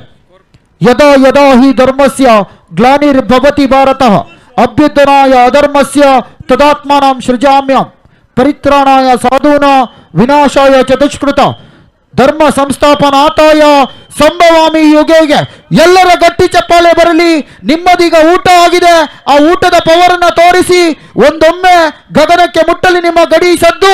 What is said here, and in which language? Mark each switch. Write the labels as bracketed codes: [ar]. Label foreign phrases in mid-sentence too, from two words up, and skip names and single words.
[sa] ಯದಾ ಯದಾ ಹಿ ಧರ್ಮಸ್ಯ ಗ್ಲಾನಿರ್ಭವತಿ ಭಾರತಃ ಅಭ್ಯುದನಾಯ ಅಧರ್ಮಸ್ಯ ತದಾತ್ಮಾನಂ ಸೃಜಾಮ್ಯಂ ಪರಿತ್ರಾಣಾಯ ಸಾಧೂನಾ ವಿನಾಶಾಯ ಚತುಷ್ಕೃತ ಧರ್ಮ ಸಂಸ್ಥಾಪನಾರ್ಥಾಯ ಸಂಭವಾಮಿ ಯುಗೇಗೆ. [kn] ಎಲ್ಲರ ಗಟ್ಟಿ ಚಪ್ಪಾಳೆ ಬರಲಿ. ನಿಮ್ಮದೀಗ ಊಟ ಆಗಿದೆ. ಆ ಊಟದ ಪವರ್ ಅನ್ನ ತೋರಿಸಿ ಒಂದೊಮ್ಮೆ ಗಗನಕ್ಕೆ ಮುಟ್ಟಲಿ ನಿಮ್ಮ ಗಡಿ ಸದ್ದು.